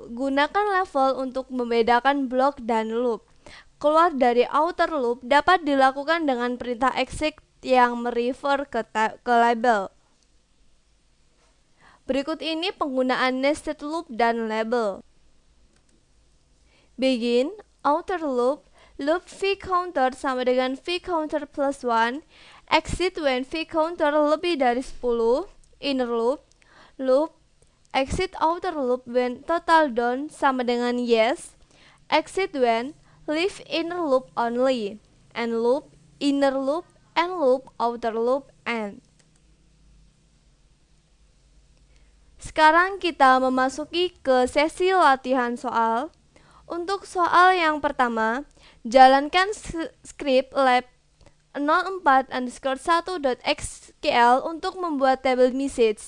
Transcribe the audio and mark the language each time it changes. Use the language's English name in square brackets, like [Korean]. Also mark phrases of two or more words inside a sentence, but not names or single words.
[Indonesian] Gunakan level untuk membedakan blok dan loop. Keluar dari [English] outer loop [Indonesian] dapat dilakukan dengan perintah exit yang merefer ke label. Berikut ini penggunaan [English] nested loop [Indonesian] dan label. [English] Begin, outer loop, loop v counter [Indonesian] sama dengan [English] v counter plus 1, exit when v counter [Indonesian] lebih dari [English] 10, inner loop, loop, exit outer loop when total done [Indonesian] sama dengan [English] yes, exit when leave inner loop only, and loop, inner loop, and loop, outer loop, and. [Indonesian] Sekarang kita memasuki ke sesi latihan soal. Untuk soal yang pertama, jalankan script lab 04_1.sql untuk membuat tabel message.